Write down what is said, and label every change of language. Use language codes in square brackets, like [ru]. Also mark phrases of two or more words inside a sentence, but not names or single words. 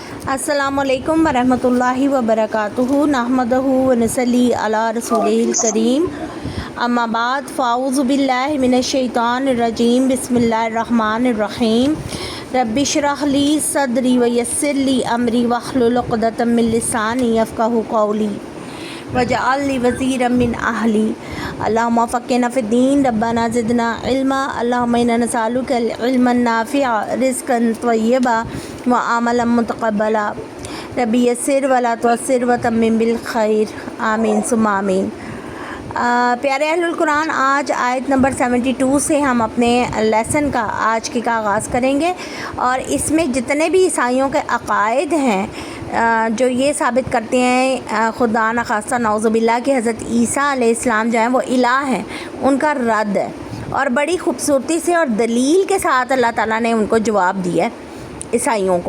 [ar] السلام عليكم ورحمة الله وبركاته نحمده ونصلي على رسوله الكريم أما بعد فأعوذ بالله من الشيطان الرجيم بسم الله الرحمن الرحيم رب اشرح لي صدري ويسر لي أمري واحلل عقدة من لساني يفقهوا قولي واجعل لي وزيرا من أهلي اللهم فقهنا في الدين ربنا زدنا علما اللهم إنا نسألك علما نافعا رزقا طيبا وعملا متقبلا ربي يسر ولا تعسر وتمم بالخير آمين ثم آمين. [ur] پیارے [ar] أهل القرآن, [ur] آج آیت نمبر 72 سے ہم اپنے لیسن کا آج کے کا آغاز کریں گے اور اس میں جتنے بھی عیسائیوں کے عقائد ہیں جو یہ ثابت کرتے ہیں خدا نہ خواستہ نعوذ باللہ کہ حضرت عیسیٰ علیہ السلام جو ہیں وہ الٰہ ہیں، ان کا رد ہے اور بڑی خوبصورتی سے اور دلیل کے ساتھ اللہ تعالیٰ نے ان کو جواب دیا ہے عیسائیوں کو.